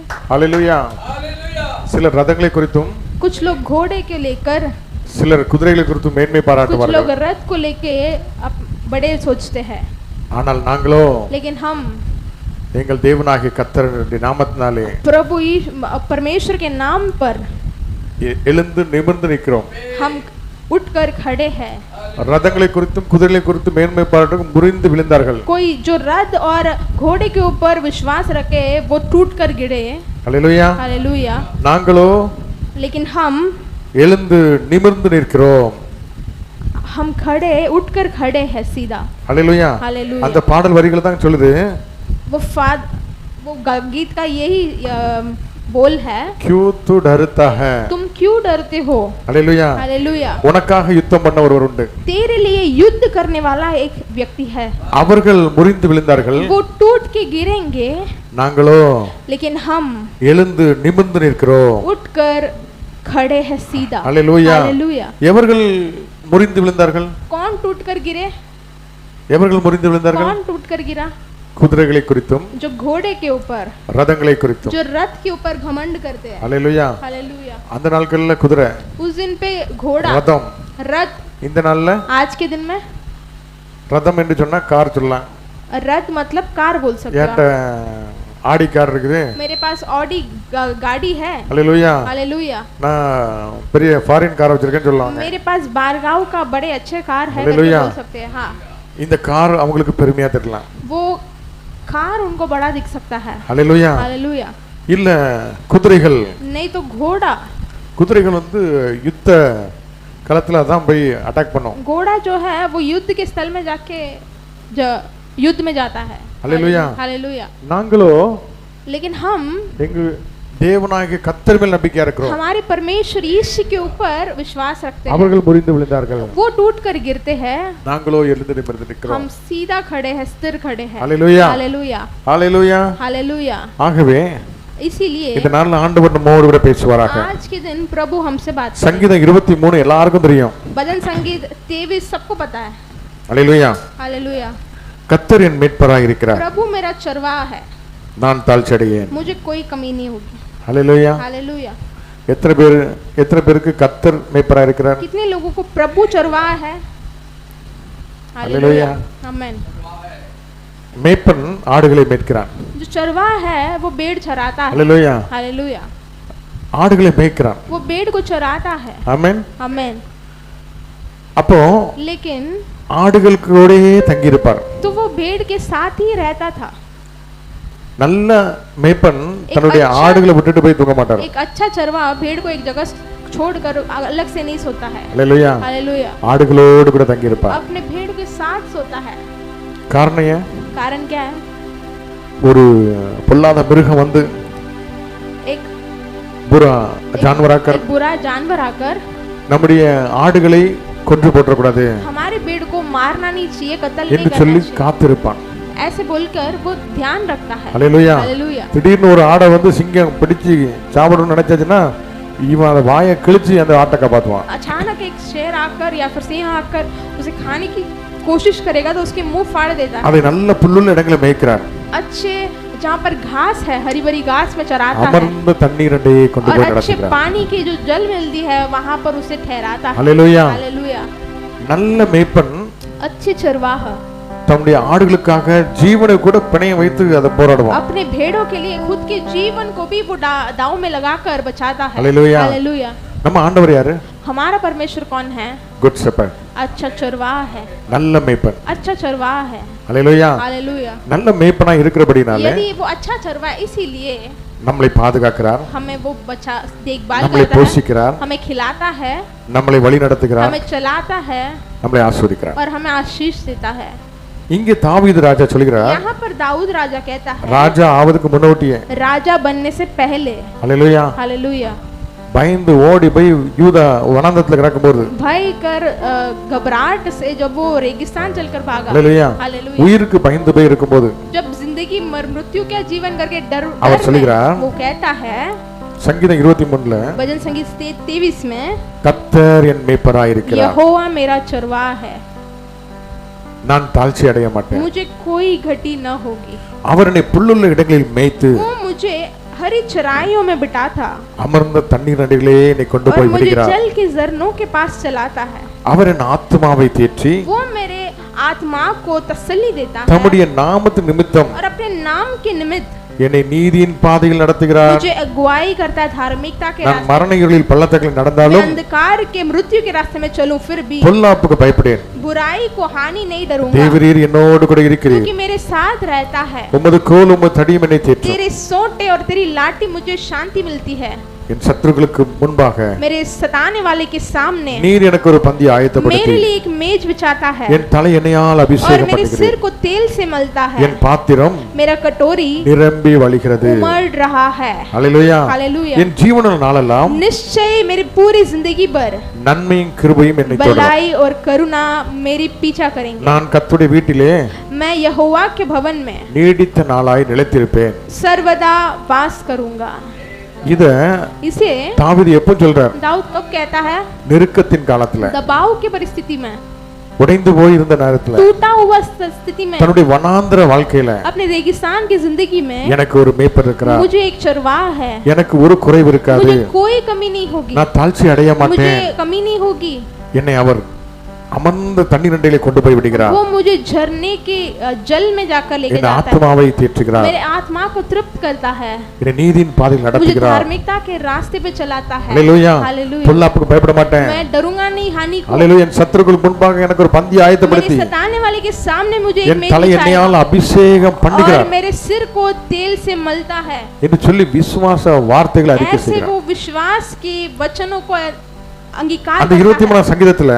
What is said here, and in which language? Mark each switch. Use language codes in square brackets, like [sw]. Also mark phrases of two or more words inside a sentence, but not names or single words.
[ta] ஹalleluya சிலர் ரதங்களை குறித்தும் [hi] कुछ लोग घोड़े के लेकर [ta] சிலர் குதிரைகளை குறித்தும் மேன்மை [hi] कुछ [ta] பாராட்டுவார்கள் [hi] लोग रथ को लेके बड़े सोचते हैं [ta] ஆனால் நாங்களோ [hi] लेकिन हम [ta] எங்கள் தேவனாகிய கர்த்தருடைய நாமத்தினாலே [hi] प्रभु परमेश्वर के नाम पर [ta] எழுந்து நிமிர்ந்து நிற்கிறோம் [hi] हम उठकर खड़े हैं [ta] ரதங்களை குறித்தும் குதிரைகளை குறித்தும் மேன்மை பாராட்டும் முறிந்து விழுந்தார்கள் [hi] कोई जो रथ और घोड़े के ऊपर विश्वास रखे वो टूट कर गिरे [ta] ஹalleluya [hi] हालेलुया [ta] நாங்களோ [hi] लेकिन हम [ta] எழுந்து நிமிர்ந்து நிற்கிறோம் [hi] हम खड़े उठकर खड़े हैं सीधा [ta] ஹalleluya [hi] हालेलुया [ta] அந்த பாடல் வரிகள் தான் சொல்லுது [hi] वो गीत का यही बोल है क्यों तू डरता है तुम क्यों डरते हो हालेलुया हालेलुया [ta] உனக்காக யுத்தம் பண்ண ஒருவர் உண்டு [hi] तेरे लिए युद्ध करने वाला एक व्यक्ति है [ta] அவர்கள் முறிந்து விழுந்தார்கள் [hi] वो टूट के गिरेंगे [ta] நாங்களோ [hi] लेकिन हम [ta] எழுந்து நிமிர்ந்து நிற்கிறோம் [hi] उठकर खड़े हैं सीधा हालेलुया हालेलुया [ta] எவர்கள் முறிந்து விழுந்தார்கள் [hi] कौन टूटकर गिरे [ta] எவர்கள் முறிந்து விழுந்தார்கள் [hi] कौन टूटकर गिरा [ta] குதிரைகளை குறித்தும் [hi] जो घोड़े के ऊपर [ta] ரதங்களை குறித்தும் [hi] जो रथ के ऊपर घमंड करते हैं हालेलुया हालेलुया [ta] அந்த நாட்கள்ல குதிரை [hi] उस दिन पे घोड़ा [ta] ரதம் [hi] रथ [ta] இந்த நாள்ல [hi] आज के दिन में [ta] ரதம் என்று சொன்னா கார் சொல்லலாம் [hi] रथ मतलब कार बोल सकते [ta] ஏன்ட்ட ஆடி கார் இருக்குது [hi] मेरे पास ऑडी गाड़ी है हालेलुया हालेलुया [ta] நான் பெரிய [en] foreign car [ta] வச்சிருக்கேன்னு சொல்லுவாங்க [hi] मेरे पास बारगांव का बड़े अच्छे कार है हालेलुया बोल सकते हैं हाँ [ta] இந்த கார் அவங்களுக்கு பெருமையா தெரியலாம் [hi] वो कार उनको बड़ा दिख सकता है हालेलुया हालेलुया [ta] இல்ல குதிரைகள் [hi] नहीं तो घोड़ा [ta] குதிரைகள் வந்து யுத்த களத்துல தான் போய் அட்டாக் பண்ணும் [hi] घोड़ा जो है वो युद्ध के स्थल में जाके युद्ध में जाता है हालेलुया हालेलुया [ta] நாங்களோ [hi] लेकिन हम [ta] எங்க தேவனாகிய கர்த்தர் மேல் நம்பிக்கையா இருக்கிறோம் [hi] हमारे परमेश्वर यीशु के ऊपर विश्वास रखते हैं [ta] அவர்கள் முறிந்து விழுந்தார்கள் [hi] वो टूट कर गिरते हैं [ta] நாங்களோ எழுந்து நிமிர்ந்து நிற்கிறோம் [hi] हम सीधा खड़े हैं स्थिर खड़े हैं हालेलुया हालेलुया हालेलुया हालेलुया [ta] ஆகவே [hi] इसीलिए [ta] இந்த நாள்ல ஆண்டவர் நம்மோடு கூட பேசுவாராக [hi] आज के दिन प्रभु हमसे बात करें [ta] சங்கீதம் 23 எல்லாருக்கும் தெரியும் [hi] भजन संगीत 23 सबको पता है हालेलुया हालेलुया [ta] கர்த்தர் என் மீட்பராய் இருக்கிறார் [hi] प्रभु मेरा चरवाहा है நான் தாழ்ச்சியடையேன் मुझे कोई कमी नहीं होगी हालेलुया हालेलुया [ta] எத்தனை பேருக்கு கர்த்தர் மேய்ப்பராய் இருக்கிறார் [hi] कितने लोगों को प्रभु चरवाहा है हालेलुया आमेन [ta] மேய்ப்பன் ஆடுகளை மேய்க்கிறான் [hi] जो चरवाहा है वो भेड़ चराता है हालेलुया हालेलुया [ta] ஆடுகளை மேய்க்கிறான் [hi] वो भेड़ को चराता है [ta] ஆமென் [hi] आमेन [ta] அப்போ [hi] लेकिन [ta] ஆடுகளுக்கூடயே தங்கி இருப்பார் [hi] तो वो भेड़ के साथ ही रहता था [ta] நல்ல மேய்ப்பன் தன்னுடைய ஆடுகளை விட்டுட்டு போய் தூங்க மாட்டார் [hi] एक अच्छा चरवाहा भेड़ को एक जगह छोड़कर अलग से नहीं सोता है हालेलुया हालेलुया [ta] ஆடுகளோடு கூட தங்கி இருப்பார் [hi] अपने भेड़ के साथ सोता है [ta] காரணம் ஏன் [hi] कारण क्या है [ta] ஒரு பொல்லாத மிருகம் வந்து [hi] एक बुरा जानवर आकर बुरा जानवर आकर [ta] நம்முடைய ஆடுகளை கொன்று போற்ற கூடாது [hi] हमारे भेड़ को मारना नहीं चाहिए कत्ल नहीं [ta] என்று [hi] करना [ta] சொல்லி [hi] चाहिए [ta] காத்திருப்பான் [hi] ऐसे बोलकर वो ध्यान रखता है हालेलुया हालेलुया [ta] திடீர்னு ஒரு ஆடை வந்து சிங்கம் பிடிச்சு சாப்பிடணும்னு நினைச்சாச்சுன்னா இவன் அந்த வாயை கிழிச்சு அந்த ஆட்டை காப்பாத்துவான் [hi] अचानक एक शेर आकर या फिर सिंह आकर उसे खाने की कोशिश करेगा तो उसके मुंह फाड़ देता है [ta] அதை நல்ல புல்லுள்ள இடங்களை மேய்க்கிறார் [hi] अच्छे जहाँ पर घास है हरी भरी घास में चराता है [ta] அமர்ந்த தண்ணீர் அண்டையே கொண்டு [hi] और [ta] போய் [hi] अच्छे [ta] நடத்துகிறார் [hi] पानी की जो जल मिलती है वहाँ पर उसे ठहराता है हालेलुया हालेलुया [ta] நல்ல மேய்ப்பன் [hi] अच्छे चरवाहा [ta] தன்னுடைய ஆடுகளுக்காக ஜீவனை கூட பிணையம் வைத்து அதை போராடுவான் [hi] अपने भेड़ों के लिए खुद के जीवन को भी वो दाव में लगाकर बचाता है हालेलुया हालेलुया [ta] நம்ம ஆண்டவர் யாரு [hi] हमारा परमेश्वर कौन है [en] good shepherd [hi] अच्छा चरवाहा है [ta] நல்ல மேய்ப்பன் [hi] अच्छा चरवाहा है हालेलुया हालेलुया [ta] நல்ல மேய்ப்பனா இருக்கிறபடினால [hi] यदि वो अच्छा चरवाहा इसीलिए [ta] நம்மளை பாதுகாக்கிறார் [hi] हमें वो बचा देखभाल [ta] நம்மளை [hi] करता है [ta] போஷிக்கிறார் [hi] हमें खिलाता है [ta] நம்மளை வழி நடத்துகிறார் [hi] हमें चलाता है [ta] நம்மளை ஆசீர்வதிக்கிறார் [hi] और हमें आशीष देता है [ta] இங்கே தாவீது ராஜா சொல்கிறார் [hi] यहाँ पर दाऊद राजा कहता है [ta] ராஜா ஆவதுக்கு முன்னோட்டியே [hi] राजा बनने से पहले हालेलुया हालेलुया [ta] பயந்து ஓடி போய் யூதா வனாந்தரத்துல கிடக்கும்போது [hi] भय कर घबराहट से जब वो रेगिस्तान चलकर भागा हालेलुया हालेलुया [ta] உயிருக்கு பயந்து போய் இருக்கும்போது [hi] जब जिंदगी मृत्यु का जीवन करके डर [ta] அவர் சொல்கிறார் [hi] वो कहता है [ta] சங்கீதம் 23ல [hi] भजन संगीत 23 में [ta] கர்த்தர் என் மேய்ப்பராய் இருக்கிறார் [hi] यहोवा मेरा चरवाहा है [ta] நான் தாழ்ச்சி அடைய மாட்டேன் [hi] मुझे कोई घटी न होगी [ta] அவர் என்னை புல்லுள்ள இடங்களில் மேய்த்து [hi] वो मुझे हरी चराइयों में बिठाता [ta] அமர்ந்த தண்ணீர் நதிகளே என்னை கொண்டு [hi] और [ta] போய் [hi] मुझे [ta] விடுகிறார். [hi] जल के झरनों के पास चलाता है। [ta] அவர் என் ஆத்துமாவை தேற்றி [hi] वो मेरे आत्मा को तसल्ली देता है [ta] தம்முடைய நாமத்தின் நிமித்தம் [hi] और अपने नाम के निमित्त [ta] என்னை நீதியின் பாதையில் நடத்துகிறார். [hi] मुझे अगुवाई करता है धार्मिकता के [ta] நான் [hi] रास्ते। [ta] மரண இருளில் பள்ளத்தாக்கில் [hi] मैं [ta] நடந்தாலும் [hi] अंधकार के मृत्यु के रास्ते में चलूं फिर भी [ta] பொல்லாப்புக்கு பயப்படேன். [hi] बुराई को हानि नहीं डरूंगा [ta] தேவரீர் என்னோடு கூட இருக்கிறீர். [hi] क्योंकि मेरे साथ रहता है। [ta] உமது கோல் உமது தடியும் என்னை தேற்றும். [hi] तेरे सोटे और तेरी लाठी मुझे शांति मिलती है। [ta] என் சத்துருக்களுக்கு முன்பாக [hi] मेरे सताने वाले के सामने [ta] நீர் எனக்கு ஒரு பந்தி ஆயத்தப்படுத்தி [hi] मेरे लिए एक मेज बिछाता है [ta] என் தலை எண்ணெயால் [hi] और [ta] அபிஷேகம் [hi] मेरे सिर [ta] பண்ணுகிறீர். [hi] को तेल से मलता है। [ta] என் பாத்திரம் [hi] मेरा कटोरी [ta] நிரம்பி வழிகிறது. [hi] उमड़ रहा है। [ta] அல்லேலூயா. [hi] हालेलुया। [ta] என் ஜீவன நாளெல்லாம் [hi] निश्चय मेरी पूरी जिंदगी भर [ta] நன்மையும் கிருபையும் என்னை தொடரும். [hi] भलाई और करुणा मेरी पीछा करेंगे। [ta] நான் கர்த்தருடைய வீட்டிலே [hi] मैं यहोवा के भवन में [ta] நீடித்த நாளாய் நிலைத்திருப்பேன். [hi] सर्वदा वास करूंगा। [ta] இத [hi] इसे [ta] தாவீது எப்போ சொல்றார்? [hi] दाऊद कब कहता है? [ta] நெருக்கத்தின் காலத்துல, [hi] दबाव की परिस्थिति में, [ta] உடைந்து போய் இருந்த நேரத்துல, [hi] टूटा हुआ स्थिति में, [ta] தன்னுடைய வனாந்திர வாழ்க்கையில [hi] अपने रेगिस्तान की जिंदगी में [ta] எனக்கு ஒரு மேய்ப்பர் இருக்கிறார். [hi] मुझे एक चरवाह है। [ta] எனக்கு ஒரு குறைவு இருக்காது. [hi] मुझे कोई कमी नहीं होगी। [ta] நான் தாழ்ச்சி அடைய [hi] मुझे [ta] மாட்டேன். [hi] कमी नहीं होगी। [ta] என்னை அவர் அமர்ந்த தண்ணீர் நதியிலே கொண்டு போய் விடுகிறார். [hi] वो मुझे झरने के जल में जाकर लेके [ta] என் [hi] जाता है। [ta] ஆத்மாவை தேற்றுகிறார். [hi] मेरे आत्मा को तृप्त करता है। [ta] என்னை நீதியின் பாதையில் [hi] मुझे [ta] நடத்துகிறார். [hi] धार्मिकता के रास्ते पे चलाता है। [ta] அல்லேலூயா. [hi] हालेलुया। [ta] பொல்லாப்புக்கு பயப்பட மாட்டேன். [hi] मैं डरूंगा नहीं हानि को। [ta] அல்லேலூயா. என் சத்துருக்களுக்கு முன்பாக எனக்கு ஒரு பந்தி [hi] मेरे [ta] ஆயத்தப்படுத்தி [hi] सताने वाले के सामने मुझे एक [ta] என் [hi] मेज [ta] தலை [hi] बिछाएगा [ta] எண்ணெயால் அபிஷேகம் [hi] और [ta] பண்ணுகிறார் [hi] मेरे सिर को तेल से मलता है। [ta] என்று சொல்லி விசுவாச வார்த்தைகளை அறிக்கை [hi] ऐसे [ta] செய்கிறார். [hi] वो विश्वास के वचनों को अंगीकार [ta] அந்த [hi] करता 23 है। [ta] சங்கீதத்துல